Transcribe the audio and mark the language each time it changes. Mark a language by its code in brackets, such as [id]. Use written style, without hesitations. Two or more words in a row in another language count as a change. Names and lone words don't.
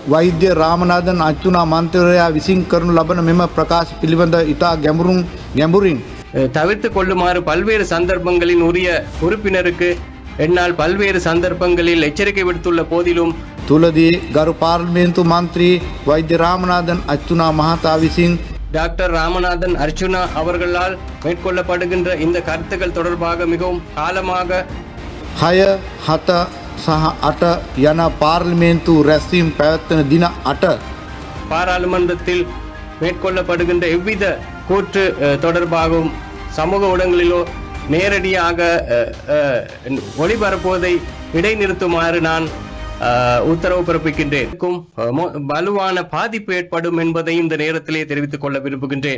[si] වෛද්‍ය රාමනාදන් අච්චුනා මන්ත්‍රයා විසින් කරනු ලබන මෙම ප්‍රකාශ පිළිබඳ ඉතා ගැඹුරින් [ta] தவிர்த்து கொள்ளுமாறு பல்வேறு சந்தர்ப்பங்களில் உரிய உறுப்பினருக்கு என்னால் பல்வேறு சந்தர்ப்பங்களில் எச்சரிக்கை விடுத்துள்ள போதிலும் [si] තුලදී ගරු පාර්ලිමේන්තු මන්ත්‍රී වෛද්‍ය රාමනාදන් අච්චුනා මහතා විසින් [ta] டாக்டர் ராமநாதன் அர்ச்சுனா அவர்களால் மேற்கொள்ளப்படுகின்ற இந்த கருத்துக்கள் தொடர்பாக மிகவும் காலமாக [si] 6, 7 සහ 8 යන පාර්ලිමේන්තු රැස්වීම් පැවැත්වෙන දින 8 [ta] பாராளுமன்றத்தில் மேற்கொள்ளப்படுகின்ற எவ்வித கூற்று தொடர்பாகவும் சமூக ஊடகங்களிலோ நேரடியாக ஒளிபரப்புவதை இடைநிறுத்துமாறு நான் உத்தரவு பிறப்பிக்கின்றேன். வலுவான பாதிப்பு ஏற்படும் என்பதை இந்த நேரத்திலே தெரிவித்துக் கொள்ள விரும்புகின்றேன்.